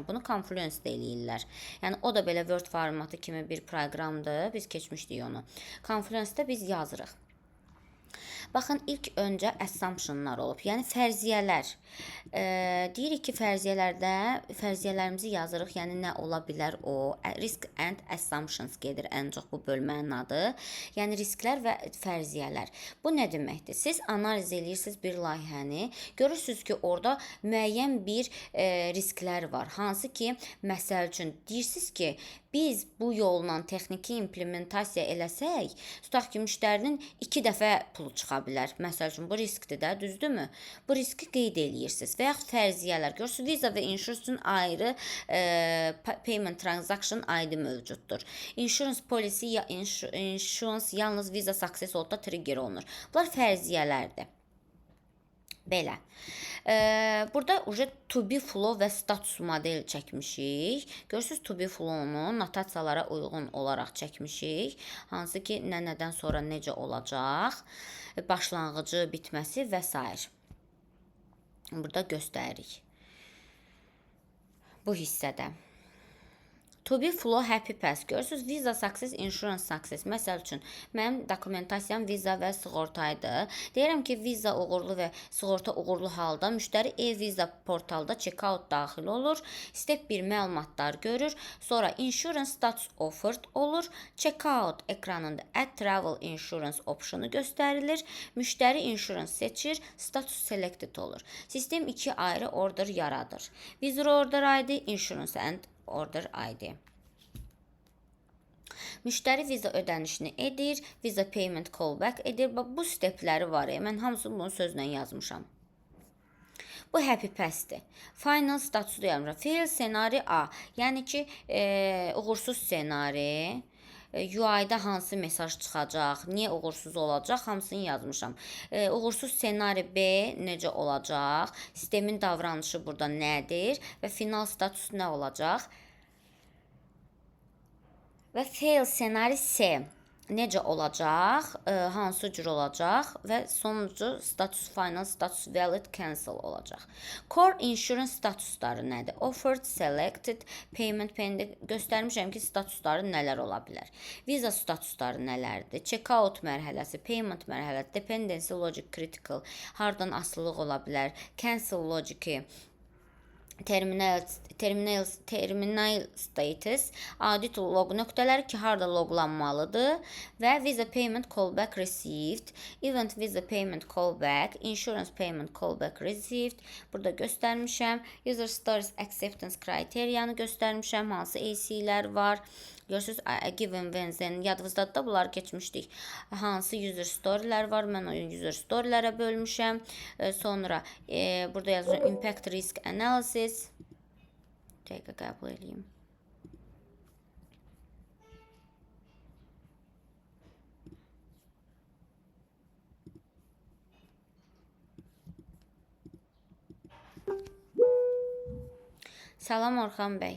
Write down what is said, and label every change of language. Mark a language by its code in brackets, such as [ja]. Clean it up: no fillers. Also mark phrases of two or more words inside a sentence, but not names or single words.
[az] Bunu Confluence-da eləyirlər. Yəni, o da belə Word formatı kimi bir proqramdır. Biz keçmişdik onu. Confluence-da biz yazırıq. Baxın, ilk öncə assumptionlar olub, yəni fərziyyələr. Deyirik ki, fərziyyələrimizi yazırıq, yəni nə ola bilər o? [en] Risk and assumptions [az] gedir ən çox bu bölmənin adı. Yəni risklər və fərziyyələr. Bu nə deməkdir? Siz analiz edirsiniz bir layihəni, görürsünüz ki, orada müəyyən bir risklər var. Hansı ki, məsəl üçün deyirsiniz ki, biz bu yolla texniki implementasiya eləsək, tutaq ki, müştərinin 2 dəfə pulu çıxa bilər. Məsəl üçün, bu riskdir də, düzdürmü? Bu riski qeyd eləyirsiniz. Və yaxud fərziyyələr. Görürsünüz, Visa və Insurance üçün ayrı [en] payment transaction ID [az] mövcuddur. [en] Insurance policy, insurance [az] yalnız [en] Visa success [az] olda trigger olunur. Bunlar fərziyyələrdir. Belə. Burada [en] to be flow [az] və [en] status model [az] çəkmişik. Görürsünüz, [en] to be flow- [az] nu notasiyalara uyğun olaraq çəkmişik. Hansı ki, nədən sonra necə olacaq, başlanğıcı, bitməsi və s. Burada göstəririk. Bu hissədə. [en] To be flow happy pass. Görürsünüz, Visa success, insurance success. [az] Məsəl üçün, mənim dokumentasiyam Visa və sığortaydı. Deyirəm ki, Visa uğurlu və sığorta uğurlu halda müştəri e-Visa portalda checkout daxil olur. Step 1 məlumatlar görür. Sonra [en] insurance status offered [az] olur. Checkout ekranında [en] add travel insurance [az] optionu göstərilir. Müştəri insurance seçir. [en] Status selected [az] olur. Sistem 2 ayrı order yaradır. [en] Visa order ID, insurance and order ID. [az] Müştəri viza ödənişini edir, viza [en] payment callback [az] edir. Bax, bu stepləri var. Mən hamısını bunu sözlə yazmışam. Bu [en] happy pass'dir. [az] Final statusu yazmışam. Fail ssenari A. Yəni ki, uğursuz ssenari. UI-da hansı mesaj çıxacaq, niyə uğursuz olacaq, hamısını yazmışam. Uğursuz ssenari B necə olacaq, sistemin davranışı burada nədir və final status nə olacaq? Və fail ssenari C necə olacaq, hansı cür olacaq və sonuncu [en] status final, status valid, cancel [az] olacaq. [en] Core insurance [az] statusları nədir? [en] Offered, selected, payment pending [az] göstərmişəm ki, statusları nələr ola bilər. Visa statusları nələrdir? Checkout mərhələsi, payment mərhələsi, [en] dependency logic critical, [az] hardan asılılıq ola bilər? [en] Cancel logic, terminal status, audit log [az] nöqtələri ki, harda loqlanmalıdır və [en] visa payment callback received, event visa payment callback, insurance payment callback received. [az] Burada göstərmişəm. [en] User stories [az] acceptance kriteriyanı göstərmişəm. Hansı AC-lər var? Görürsünüz, [en] given when then [az] yadınızdadır da bunları keçmişdik. Hansı [en] user storylər [az] var? Mən o user storylərə bölmüşəm. Sonra burada yazıram [en] impact risk analysis. [az] Dəqiqə qəbul edeyim. Salam Orxan bəy.